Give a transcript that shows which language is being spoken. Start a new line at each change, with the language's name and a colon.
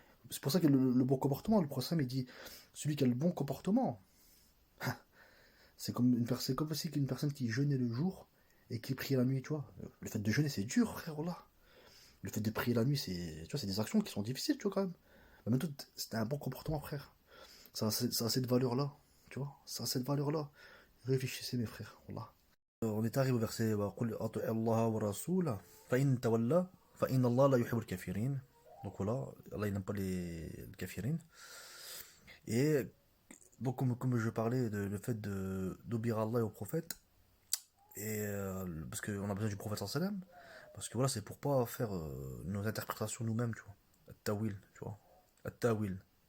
French: C'est pour ça que le bon comportement, le prophète il dit celui qui a le bon comportement, c'est comme aussi qu'une personne qui jeûnait le jour et qui prie la nuit, tu vois. Le fait de jeûner, c'est dur, frère, Wallah. Le fait de prier la nuit, c'est des actions qui sont difficiles, tu vois, quand même. Mais même tout, c'était un bon comportement, frère. Ça a cette valeur-là, tu vois. Ça a cette valeur-là. Réfléchissez, mes frères, wallah. On est arrivé au verset
Arabic: وَقُلْ أَطِعِ اللَّهَ وَرَسُولَهُ فَإِنْ تَوَلَّى فَإِنَّ اللَّهَ لَا يُحِبُّ الْكَافِرِينَ.
French: Donc voilà, Allah il n'aime pas les kafirin. Et donc comme je parlais de le fait d'obéir à Allah et au prophète, et parce qu'on a besoin du prophète sallam, parce que voilà, c'est pour pas faire nos interprétations nous-mêmes, tu vois. At-tawil, tu vois. At-tawil.